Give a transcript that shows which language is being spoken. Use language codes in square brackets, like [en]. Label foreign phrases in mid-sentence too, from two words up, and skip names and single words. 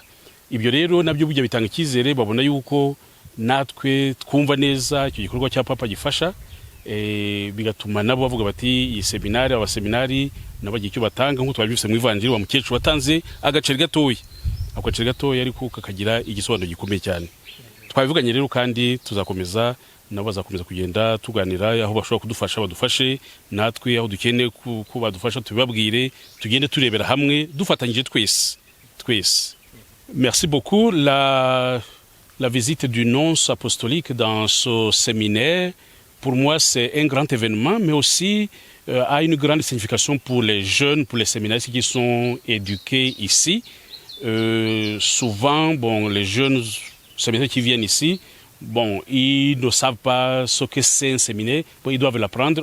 [rw] Ibyo rero nabyo burya bitanga icyizere, babona yuko natwe twumva neza icyo gikorwa cya papa gifasha, bigatuma nabo bavuga bati iyi seminari, abaseminari nabo bagiye icyo batanga, nk'uko twabyise mu ivanjiri, wa mukecuru watanze agaceri gatoya ariko kakagira igisobanuro gikomeye cyane. Twabivuganye rero, kandi tuzakomeza, nabo bazakomeza kugenda tuganira aho bashobora kudufasha badufashe, natwe aho dukeneye ko badufasha tubibabwire, tugende turebera hamwe dufatanyije twese. [fr] Merci beaucoup. La visite du nonce apostolique dans ce séminaire, pour moi, c'est un grand événement, mais aussi a une grande signification pour les jeunes, pour les séminaristes qui sont éduqués ici. Souvent, les jeunes séminaristes qui viennent ici, ils ne savent pas ce que c'est un séminaire, ils doivent l'apprendre.